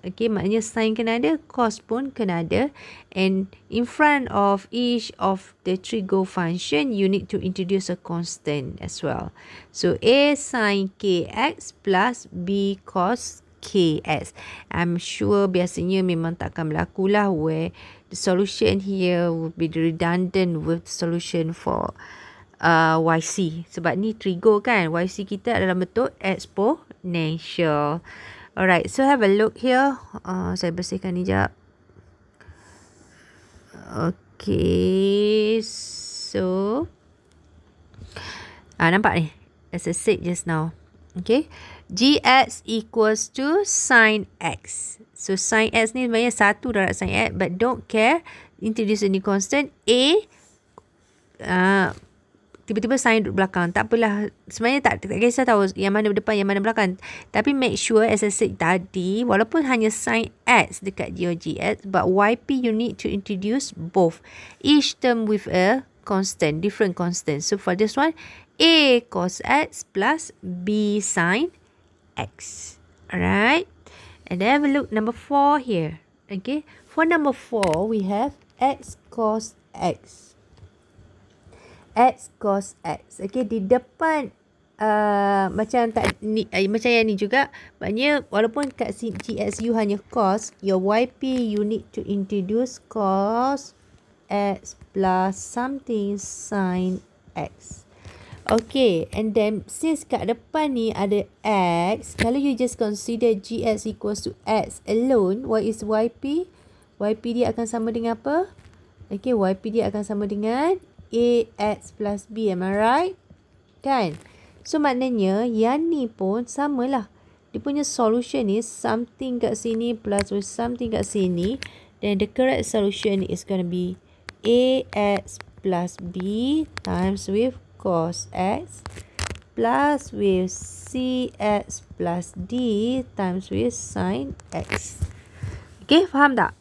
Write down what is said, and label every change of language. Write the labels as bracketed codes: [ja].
[en] Okay, [ms] maknanya sin kena ada, [en] cos pun kena ada, and in front of each of the trigo function you need to introduce a constant as well. So a sin kx plus b cos ks. I'm sure [ms] biasanya memang takkan berlaku lah [en] where the solution here would be redundant with solution for YC. [ms] Sebab ni trigo kan. YC kita adalah bentuk exponential. [en] Alright, so have a look here. [ms] Saya bersihkan ni jap. Okay, so nampak ni? [en] As I said just now. Okay, gx equals to sin x. [ms] So sin x ni sebenarnya 1 darab sin x, [en] but don't care. Introduce a new constant. [ms] A tiba-tiba sin duduk belakang. Tak apalah. Sebenarnya tak kisah tahu yang mana depan, yang mana belakang. [en] Tapi make sure, as I said tadi, [ms] walaupun hanya sin x dekat [en] your gx, but yp you need to introduce both. Each term with a constant, different constant. So for this one, a cos x plus b sin x. Alright. And then have a look number 4 here. Okay. For number 4, we have x cos x. X cos x. Okay. [ms] Di depan macam yang ni juga. Maknanya walaupun kat GXU hanya cos, [en] your yp you need to introduce cos x plus something sin x. Okay, and then since [ms] kat depan ni ada x, kalau [en] you just consider gx equals to x alone, what is yp? [ms] Yp dia akan sama dengan apa? Okay, yp dia akan sama dengan ax plus b, [en] am I right? [ms] Kan? So maknanya yang ni pun samalah. Dia punya solution is something kat sini plus with something kat sini. [en] Then the correct solution is going to be ax plus b times with cos x plus with cx plus d times with sin x. Okay, [ms] faham tak?